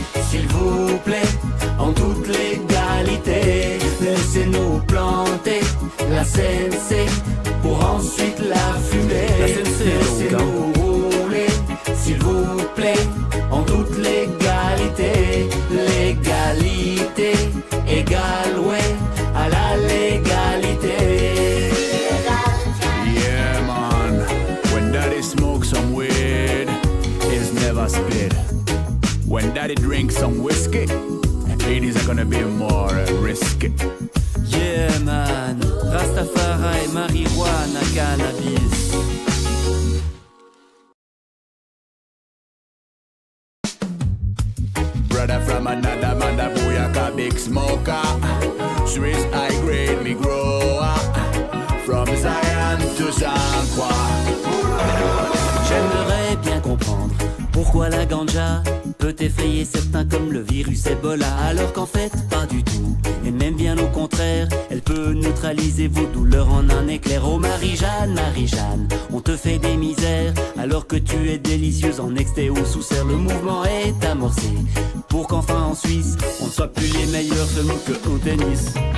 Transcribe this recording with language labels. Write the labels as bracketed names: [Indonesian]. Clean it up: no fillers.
[French] S'il vous plaît, en toute légalité, laissez-nous planter la CNC pour ensuite la fumer. La CNC, laissez-nous rouler, s'il vous plaît, en toute légalité. Légalité égale, ouais, à la légalité. [English] Yeah, man, when daddy smokes some weed, it's never split. When daddy drinks some whiskey, it is gonna be more risky. Yeah, man, Rastafari, marijuana, cannabis. Brother from another mother, booyaka, big smoker. Swiss high grade, me grower. From Zion to San [French] J'aimerais bien comprendre pourquoi la ganja peut effrayer certains comme le virus Ebola, alors qu'en fait pas du tout. Et même bien au contraire, elle peut neutraliser vos douleurs en un éclair. Oh Marie-Jeanne, Marie-Jeanne, on te fait des misères alors que tu es délicieuse en exté ou sous serre. Le mouvement est amorcé pour qu'enfin en Suisse on ne soit plus les meilleurs seulement que au tennis.